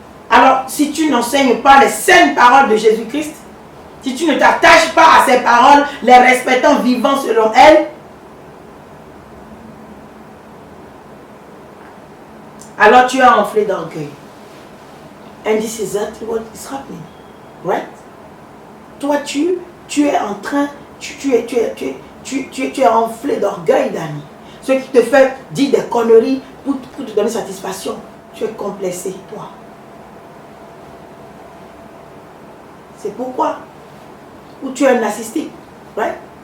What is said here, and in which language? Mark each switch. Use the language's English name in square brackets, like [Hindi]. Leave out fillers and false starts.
[French] Alors, si tu n'enseignes pas les saines paroles de Jésus-Christ, si tu ne t'attaches pas à ces paroles, les respectant, vivant selon elles, alors tu as enflé d'orgueil. [English] And this is exactly what is happening. Right? [French] Toi, tu es en train, tu es enflé d'orgueil, Dani. Ce qui te fait dire des conneries pour te donner satisfaction. Tu es complexé, toi. C'est pourquoi. Ou tu es narcissique. [English] Right?